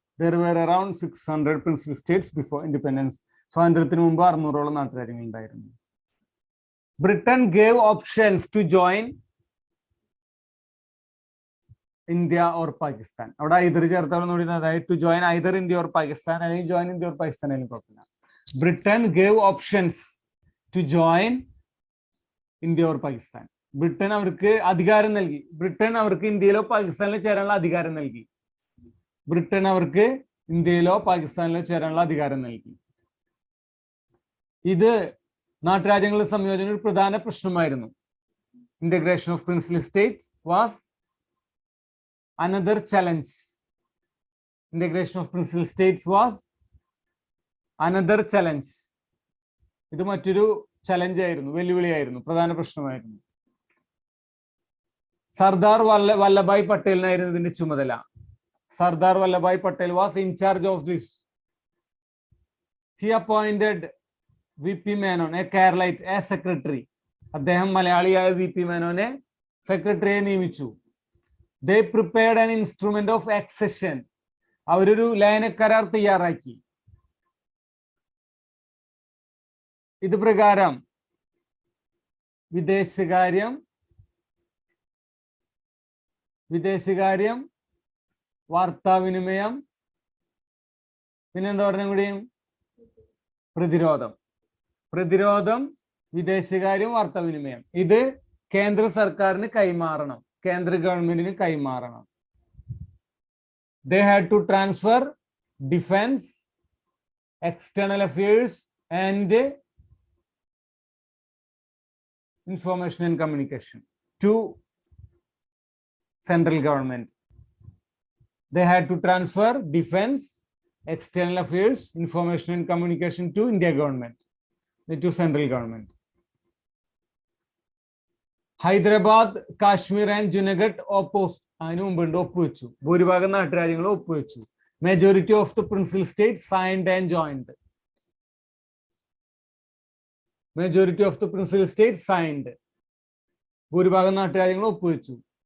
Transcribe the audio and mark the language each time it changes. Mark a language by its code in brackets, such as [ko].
[en] There were around 600 princely states before independence. [ml] സ്വാതന്ത്ര്യത്തിന് മുമ്പ് 600ഓളം നാട്ടുരാജ്യങ്ങൾ ഉണ്ടായിരുന്നു. [en] Britain gave options to join India or Pakistan. [ml] അവിടെ [en] either [ml] ചേർത്താലും നോടി, അതായത് [en] to join either India or Pakistan, [ml] അല്ലെങ്കിൽ [en] join India or Pakistan [ml] ആയാലും കുഴപ്പമില്ല. [en] Britain gave options to join India or Pakistan. [ml] Britain അവർക്ക് അധികാരം നൽകി. ബ്രിട്ടൻ അവർക്ക് ഇന്ത്യയിലോ പാകിസ്ഥാനിലോ ചേരാനുള്ള അധികാരം നൽകി. ബ്രിട്ടൻ അവർക്ക് ഇന്ത്യയിലോ പാകിസ്ഥാനിലോ ചേരാനുള്ള അധികാരം നൽകി. ഇത് നാട്ടുരാജ്യങ്ങളുടെ സംയോജനം ഒരു പ്രധാന പ്രശ്നമായിരുന്നു. [en] Integration of principal states was another challenge. Integration of principal states was another challenge. [ml] ഇത് മറ്റൊരു ചലഞ്ച് ആയിരുന്നു, വെല്ലുവിളിയായിരുന്നു, പ്രധാന പ്രശ്നമായിരുന്നു. സർദാർ വല്ലഭായ് പട്ടേലിനായിരുന്നു ഇതിന്റെ ചുമതല. [en] Sardar Vallabhbhai Patel was in charge of this. He appointed VP Menon, a Keralite, as secretary. [ml] അദ്ദേഹം മലയാളിയായ VP മേനോനെ സെക്രട്ടറിയെ നിയമിച്ചു. [en] They prepared an instrument of accession. [ml] അവരൊരു ലയനക്കരാർ തയ്യാറാക്കി. ഇത് പ്രകാരം വിദേശകാര്യം, വിദേശകാര്യം, വാർത്താവിനിമയം, പിന്നെന്താ പറഞ്ഞ കൂടിയും പ്രതിരോധം. പ്രതിരോധം, വിദേശകാര്യം, വാർത്താവിനിമയം. ഇത് കേന്ദ്ര സർക്കാരിന് കൈമാറണം, കേന്ദ്ര ഗവൺമെന്റിന് കൈമാറണം. [en] They had to transfer defense, external affairs and information and communication to central government. They had to transfer defense, external affairs, information and communication to India government, to central government. Hyderabad, Kashmir and Junagadh opposed. [ml] അതിനു മുമ്പുണ്ട് ഒപ്പുവെച്ചു. ഭൂരിഭാഗം നാട്ടുരാജ്യങ്ങളും ഒപ്പുവെച്ചു. [en] Majority of the principal state signed and joined. Majority of the principal state signed. [ml] ഭൂരിഭാഗം നാട്ടുരാജ്യങ്ങളും ഒപ്പുവെച്ചു.